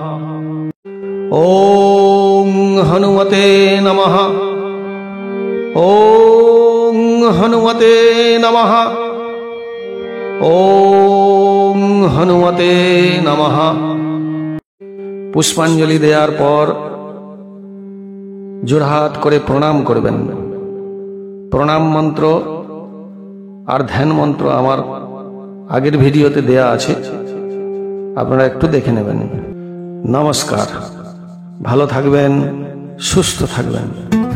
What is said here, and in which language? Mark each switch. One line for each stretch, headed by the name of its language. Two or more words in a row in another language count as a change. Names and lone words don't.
Sanskrit: ॐ हनुमते नमः। ॐ हनुमते नमः। ॐ हनुमते नमः।
Bangla: পুষ্পাঞ্জলি দেওয়ার পর জোড়হাত করে প্রণাম করবেন। প্রণাম মন্ত্র আর ধ্যান মন্ত্র আমার আগের ভিডিওতে দেয়া আছে, আপনারা একটু দেখে নেবেন। নমস্কার, ভালো থাকবেন, সুস্থ থাকবেন।